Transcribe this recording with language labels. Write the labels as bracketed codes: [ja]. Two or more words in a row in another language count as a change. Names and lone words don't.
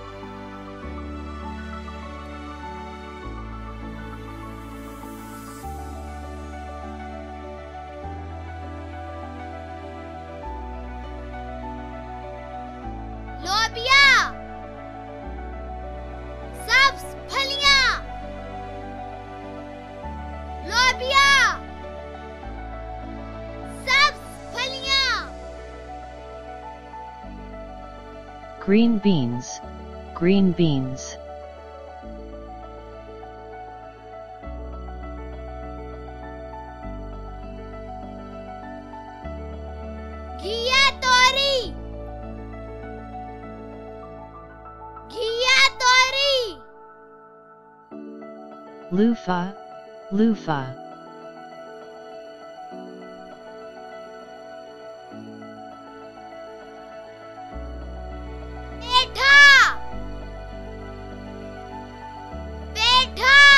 [hi] लोबिया, सब्ज फलियां. लोबिया, सब्ज फलियां. [en] Green beans, green beans. [hi] घिया तोरी, घिया तोरी. [en] Loofah, loofah. [hi] पेठा, पेठा.